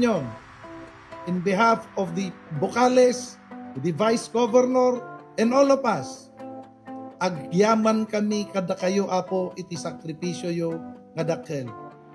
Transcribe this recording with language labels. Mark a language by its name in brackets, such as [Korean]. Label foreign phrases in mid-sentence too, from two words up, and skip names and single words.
[English] Union, in behalf of the Vocales, the Vice Governor, and all of us, [Iloko] agyaman kami kada kayo apo iti sakripisyo yo nga dakkel.